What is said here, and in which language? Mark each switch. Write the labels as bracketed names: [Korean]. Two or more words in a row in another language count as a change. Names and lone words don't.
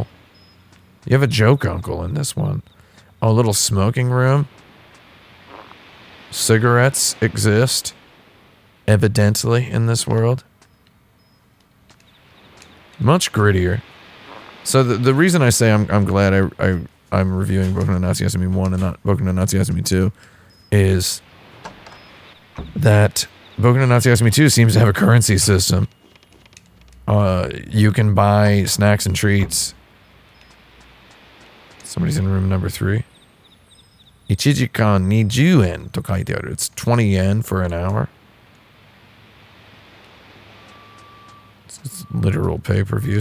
[English] You have a joke uncle in this one. Oh, a little smoking room. Cigarettes exist, evidently, in this world. Much grittier. So the reason I say I'm glad I'm reviewing Boku no Natsuyasumi 1 and not Boku no Natsuyasumi 2 is that Boku no Natsuyasumi 2 seems to have a currency system. You can buy snacks and treats. Somebody's in room number 3. [Japanese] 一時間20円と書いてある. [English] It's 20 yen for an hour. It's literal pay-per-view.